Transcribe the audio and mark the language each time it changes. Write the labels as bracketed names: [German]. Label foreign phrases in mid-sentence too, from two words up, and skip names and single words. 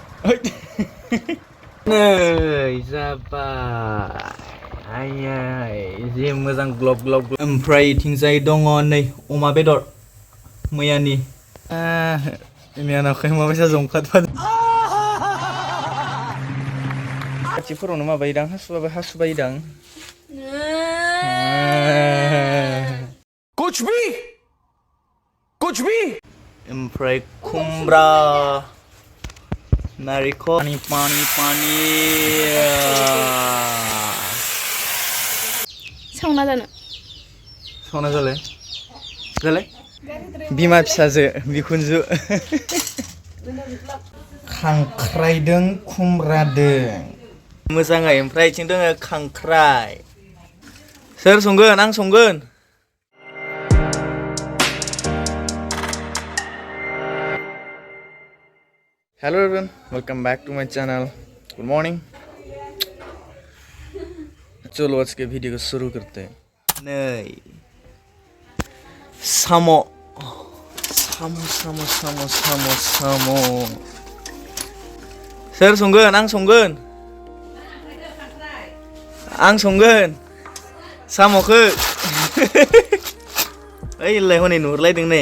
[Bodo] नै जाबाय आयै जि मोजां ग्लब ग्लब ओमफ्राय इथिंजाय दङ नै अमा बेदर मैयानि मैयानावखाय माबायसा जंखादफाद खाथिफोरावनो माबायोदां हासुबायदां [Hindi] कुछ भी [Bodo] ओमफ्राय खुमब्रा नारिखल पानी सावना जालाय बिमा फिसाजो बिखुनजो खांख्राइदों खुमब्रादों मोजाङै ओमफ्राय इथिं दङ खांख्राइ सोर संगोन आं संगोन [English] Hello everyone, welcome back to my channel. Good morning. [Hindi] चलो आज के वीडियो को शुरू करते हैं. नहीं. [Bodo] सामो. सोर संगोन आं संगोन. साम'खौ. ओइ लाय हनै नुहुरलायदों नै.